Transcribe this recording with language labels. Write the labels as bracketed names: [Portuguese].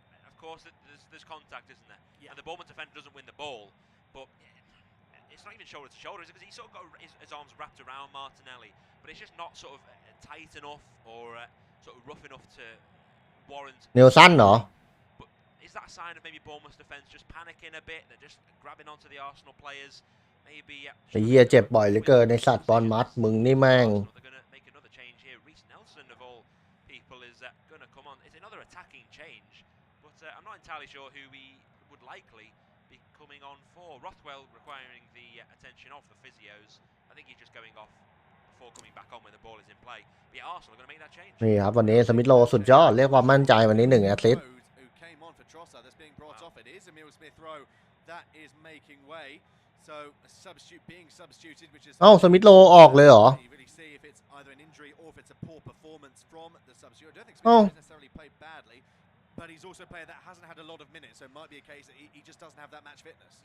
[English] Of course, there's contact, isn't there? Yeah. And the Bournemouth defender doesn't win the ball, but it's not even shoulder to shoulder, is it? Because he's sort of got his arms wrapped around Martinelli, but it's just not sort of tight enough or sort of rough enough to warrant. [Thai] ๆเนลสันเหรอ [English] But is that a sign of maybe Bournemouth's defence just panicking a bit? They're just grabbing onto the Arsenal players. Maybe. [Thai] ไอ้เหี้ยเจ็บบ่อยเหลือเกินในสัตว์บอลมัดมึงนี่แม่ง [English] They're going to make another change here. Reece Nelson, of all people, is going to come on. It's another attacking change, but I'm not entirely sure who he would likely be coming on for. Rothwell requiring the attention of the physios. I think he's just going off before coming back on when the ball is in play. But yeah, Arsenal are going to make that change. [Thai] นี่ครับวันนี้สมิธโลสุดยอดเรียกความมั่นใจวันนี้1 แอสซิสต์ [English] Who came on for Trossard that's being brought off. It is Emil Smith Rowe that is making way. So a substitute being substituted, which is [Thai] เอ้าสมิธโลออกเลยเหรอ [English] you really see if it's either an injury or if it's a poor performance from the substitute. I don't think Smith has necessarily played badly, but he's also a player that hasn't had a lot of minutes, so it might be a case that he just doesn't have that match fitness.